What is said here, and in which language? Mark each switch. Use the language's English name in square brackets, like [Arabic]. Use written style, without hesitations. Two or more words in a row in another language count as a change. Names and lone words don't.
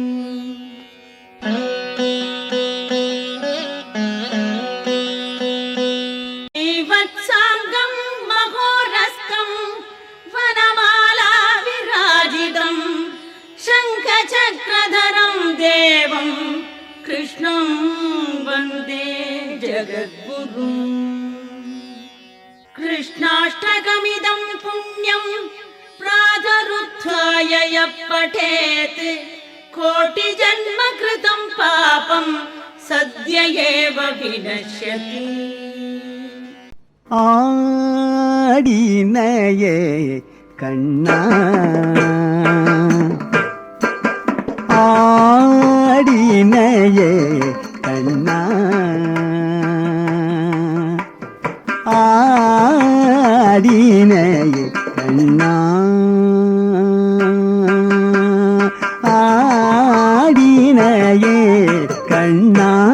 [Sanskrit] वत्साङ्गं महोरस्कं वनमाला विराजितं शङ्खचक्रधरं देवं कृष्णं वन्दे जगद्गुरुम्। कृष्णाष्टकमिदं पुण्यं प्रातरुत्थाय यः पठेत् कोटिजन्म कृतं पापं सद्य एव विनश्यति। [Tamil] ஆடினையே கண்ணா ஆடினையே கண்ணா ஆடினையே கண்ணா ஆடினையே கண்ணா